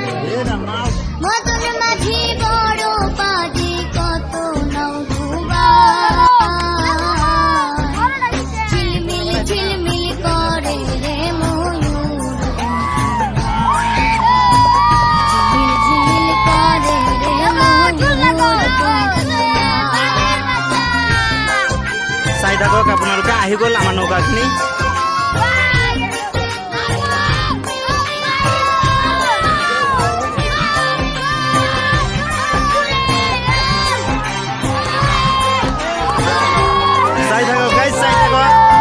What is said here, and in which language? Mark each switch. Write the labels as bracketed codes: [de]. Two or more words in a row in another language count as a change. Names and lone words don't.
[bn] মদন মাঝি বড় পাজি কত নাও ডুবায়, ঝিলমিল ঝিলমিল করে রে ময়ূর পঙ্খী নাও, ঝিলমিল ঝিলমিল করে রে ময়ূর পঙ্খী নাও। [as] চাই থাকক আপোনালোকে আহি গ'ল আমাৰ নৌকাখিনি। চাই থাকক গাইজ, চাই থাকক।